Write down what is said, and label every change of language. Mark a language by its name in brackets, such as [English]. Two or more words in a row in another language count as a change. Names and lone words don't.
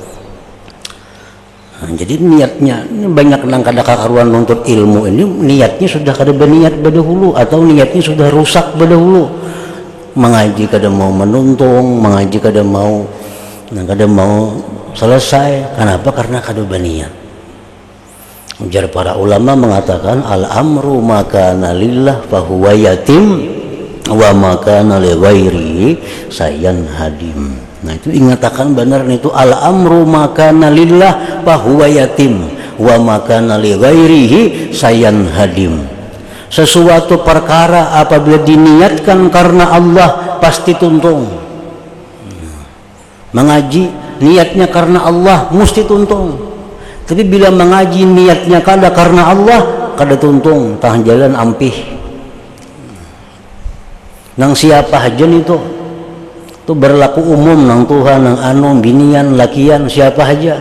[Banjar] Nah, jadi niatnya ini banyak nang kada kakaruan nuntut ilmu ini niatnya sudah kada berniat berdahulu atau niatnya sudah rusak berdahulu. Mengaji kada mau menuntung, mengaji kada mau selesai. Kenapa? Karena kada berniat. Ujar para ulama mengatakan [Arabic] الأمر ما كان لله فهو يتم وما كان لغيره سيان هادم. [Banjar] Nah, itu ingatakan benar itu [Arabic] الأمر ما كان لله فهو يتم وما كان لغيره سيان هادم. [Banjar] Sesuatu perkara apabila diniatkan karena Allah pasti tuntung. Mengaji niatnya karena Allah mesti tuntung. Tapi bila mengaji niatnya kada karena Allah, kada tuntung, tahan jalan ampih. Nang siapa hajan itu berlaku umum nang Tuhan, nang anu, binian, lakian, siapa aja.